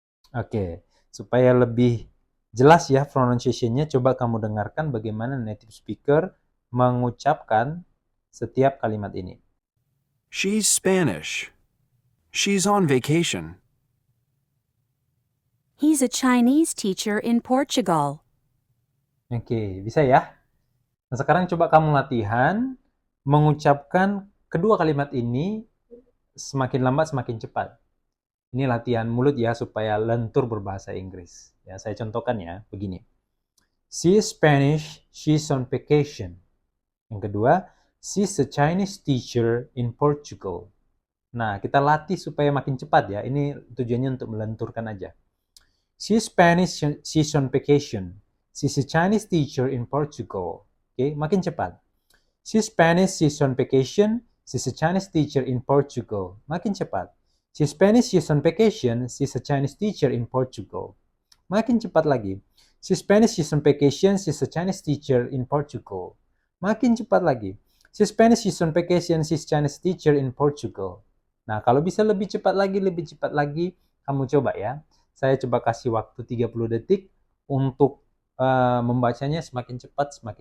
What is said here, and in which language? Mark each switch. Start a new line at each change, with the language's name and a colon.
Indonesian: Oke, supaya lebih jelas ya pronunciation-nya, coba kamu dengarkan bagaimana native speaker mengucapkan setiap kalimat ini.
English: She's Spanish. She's on vacation. He's a Chinese teacher in Portugal.
Indonesian: Oke, bisa ya? Nah, sekarang coba kamu latihan mengucapkan kedua kalimat ini semakin lambat semakin cepat. Ini latihan mulut ya supaya lentur berbahasa Inggris. Ya, saya contohkan ya, begini.
English: She is Spanish, she's on vacation.
Indonesian: Yang kedua,
English: she's a Chinese teacher in Portugal.
Indonesian: Nah, kita latih supaya makin cepat ya. Ini tujuannya untuk melenturkan aja.
English: She's Spanish, she's on vacation. She's a Chinese teacher in Portugal.
Indonesian: Oke, makin cepat.
English: She's Spanish, she's on vacation. She's a Chinese teacher in Portugal.
Indonesian: Makin cepat.
English: She's Spanish, she's on vacation. She's a Chinese teacher in Portugal.
Indonesian: Makin cepat lagi.
English: She's Spanish, she's on vacation. She's a Chinese teacher in Portugal.
Indonesian: Makin cepat lagi.
English: She's Spanish, she's on vacation. She's Chinese teacher in Portugal.
Indonesian: Nah, kalau bisa lebih cepat lagi, kamu coba ya. Saya coba kasih waktu 30 detik untuk membacanya semakin cepat.